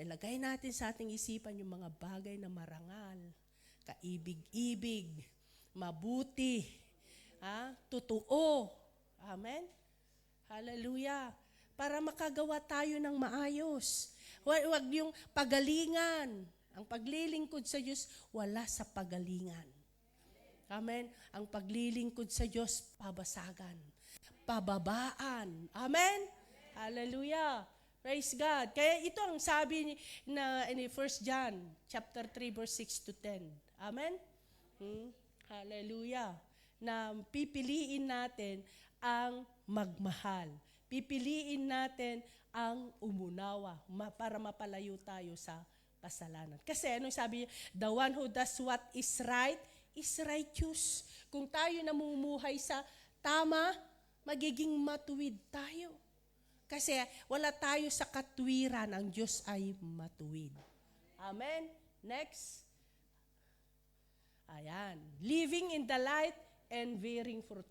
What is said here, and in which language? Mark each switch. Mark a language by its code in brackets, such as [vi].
[tl] Nilagay natin sa ating isipan yung mga bagay na marangal, kaibig-ibig, mabuti, totoo. Amen? Hallelujah. Para makagawa tayo ng maayos. Huwag yung pagalingan. Ang paglilingkod sa Diyos, wala sa pagalingan. Amen? Ang paglilingkod sa Diyos, pabasagan. Pababaan. Amen? Hallelujah. [en] Praise God. [tl] Kaya ito ang sabi na [en] in 1 John chapter 3 verse 6 to 10. [tl] Amen? Hallelujah. Na pipiliin natin ang magmahal. Pipiliin natin ang umunawa para mapalayo tayo sa kasalanan. Kasi anong sabi niya? [en] The one who does what is right is righteous. [tl] Kung tayo namumuhay sa tama, magiging matuwid tayo. Kasi wala tayo sa katwiran, ang Diyos ay matuwid. Amen? Next. Ayan. [en] Living in the light and bearing fruit.